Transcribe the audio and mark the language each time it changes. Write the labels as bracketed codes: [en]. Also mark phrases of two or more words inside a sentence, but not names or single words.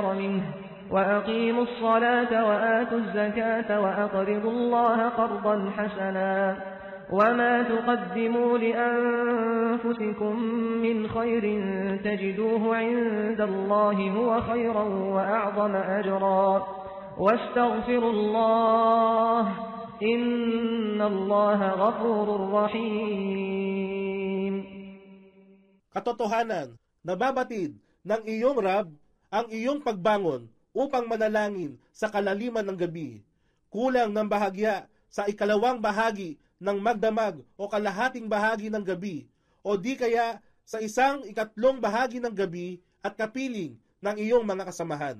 [ar] منه وأقيموا الصلاة وآتوا الزكاة وأقرضوا الله قرضا حسنا وما تقدموا لأنفسكم من خير تجدوه عند الله هو خيرا وأعظم أجرا واستغفروا الله إن الله غفور رحيم. [tl] Katotohanan, nababatid ng iyong Rab ang iyong pagbangon upang manalangin sa kalaliman ng gabi, kulang ng bahagya sa ikalawang bahagi ng magdamag o kalahating bahagi ng gabi, o di kaya sa isang ikatlong bahagi ng gabi at kapiling ng iyong mga kasamahan.